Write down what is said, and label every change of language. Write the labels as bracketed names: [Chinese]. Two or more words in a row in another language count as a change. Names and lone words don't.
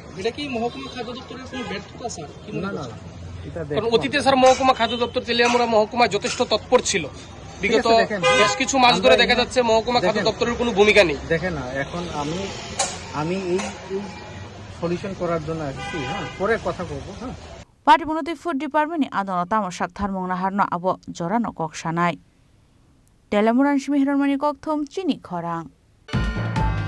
[Bangla] এটা কি মহকুমা খাদ্য দপ্তরের কোনো ব্যর্থতা স্যার? না না কারণ অতীতে স্যার মহকুমা খাদ্য দপ্তর তেলিয়ামুড়া মহকুমা যথেষ্ট তৎপর ছিল বিগত বেশ কিছু মাস ধরে দেখা যাচ্ছে মহকুমা খাদ্য দপ্তরের কোনো ভূমিকা নেই। দেখেন না এখন আমি এই সলিউশন করার জন্য আসছি পরে কথা বলবো [Kok Borok] Pari munati [English] food department [Kok Borok] ni adono tamosak tharmong na harno abo jorano koksanai Telemuran shimihiron mani kokthom chini khorang